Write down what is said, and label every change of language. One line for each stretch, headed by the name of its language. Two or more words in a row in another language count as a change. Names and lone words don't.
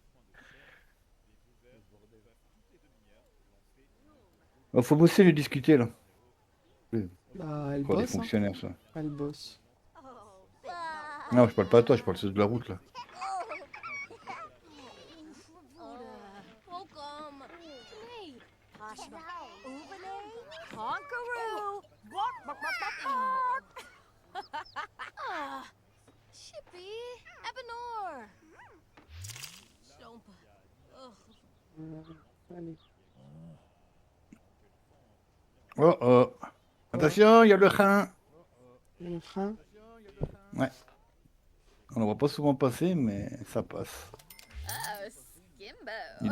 French: Il faut bosser et discuter, là. Oui, Bah, elle encore des bosse, hein. fonctionnaires, ça. Elle bosse. Non, je parle pas à toi, je parle ceux de la route, là.
English: Welcome. Hey, Hashba. Uvane. Conqueroo. Bark, bark, bark, bark, bark.
French: Ah, Shippy. Ebenor.
English: Jump. Ugh.
French: Allez. Oh, oh. Quoi? Attention, il y a le train. Le frein? Ouais, on ne voit pas souvent passer, mais ça passe. Oh, Skimbo.